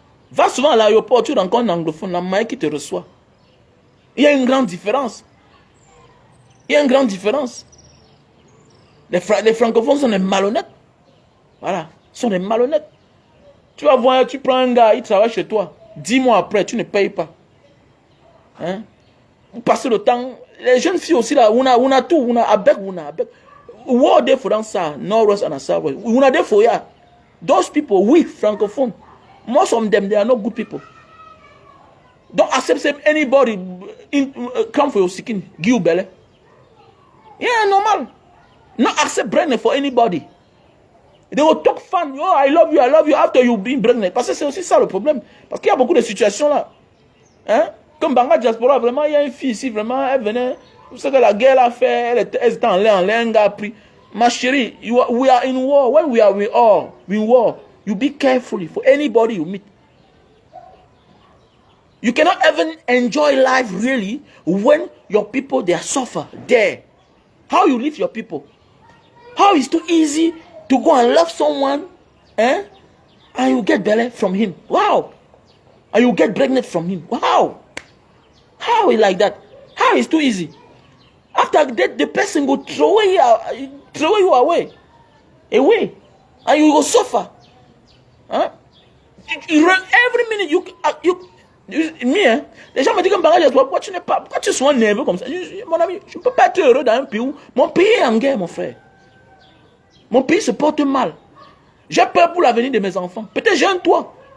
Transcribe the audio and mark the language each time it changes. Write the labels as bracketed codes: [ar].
[fr] Va souvent à l'aéroport, tu rencontres un anglophone, la main qui te reçoit. Il y a une grande différence. Il y a une grande différence. Les francophones sont des malhonnêtes. Voilà, sont des malhonnêtes. Tu vas voir, tu prends un gars, il travaille chez toi. 10 mois après, tu ne payes pas. Hein? Vous passez le temps. Les jeunes filles aussi, là, on a tout. On a avec. [en] What they for dancer, Northwest and Southwest. We are there for ya. Those people, we francophone, most of them they are not good people. Don't accept anybody come for your skin, give you belly. Yeah, normal. Not accept pregnant for anybody. They will talk fun. Oh, I love you after you being pregnant. [fr] Parce que c'est aussi ça le problème. Parce qu'il y a beaucoup de situations là. Hein? Comme Banga Diaspora, vraiment, il y a une fille ici, vraiment, elle venait. Tout ce que la guerre a fait, elle était en l'air, un gars a pris. Ma chérie, [en] we are in war. When we are in war, you be careful for anybody you meet. You cannot even enjoy life really when your people, they are suffer there. How you live your people? How is it too easy to go and love someone, and you get belly from him? Wow. And you get pregnant from him. Wow. How is like that? How is too easy? After that, the person will throw you away, and you will suffer. Huh? Every minute me, [fr] les gens me disent que pourquoi tu sois nerveux comme ça? Mon ami, je ne peux pas être heureux dans un pays où mon pays est en guerre, mon frère. Mon pays se porte mal. J'ai peur pour l'avenir de mes enfants. Peut-être j'ai un toit.